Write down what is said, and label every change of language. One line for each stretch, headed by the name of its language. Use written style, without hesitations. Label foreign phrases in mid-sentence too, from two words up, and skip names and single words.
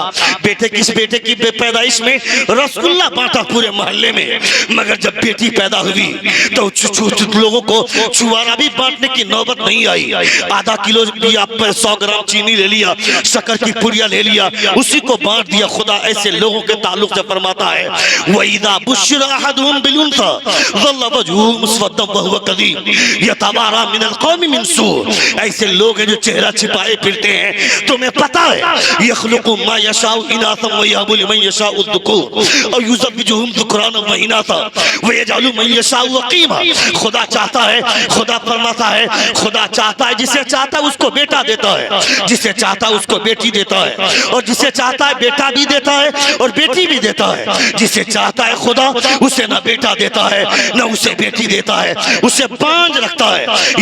Hindi: बेटे की पैदाइश में रसगुल्ला बांटा पूरे मोहल्ले में, मगर जब बेटी पैदा हुई तो लोगों को छुआरा भी बांटने की नौबत नहीं आई। आधा किलो दिया, 100 ग्राम चीनी ले लिया, शक्कर की पुड़िया ले लिया, उसी को बांट दिया। खुदा ऐसे लोगों के ताल्लुक से फरमाता है,
Arabic: وإذا بشر أحدهم بالأنثى ظل وجهه مسودا وهو كظيم يتوارى من القوم من سوء.
Hindi: ऐसे लोग हैं जो चेहरा छिपाए फिरते हैं। तुम्हें पता है
Arabic: يخلق ما يشاء إناثا ويهب لمن يشاء الذكور और يزوجهم ذكرانا وإناثا ويجعل من يشاء عقيما.
Hindi: खुदा चाहता है, खुदा फरमाता है, खुदा चाहता है, जिसे चाहता है उसको बेटा देता है, जिसे चाहता है उसको बेटी देता है, और जिसे चाहता है बेटा भी देता है और बेटी भी देता है। जिसे चाहता है खुदा उसे ना बेटा देता है ना उसे बेटी देता है, उसे बांझ रखता है।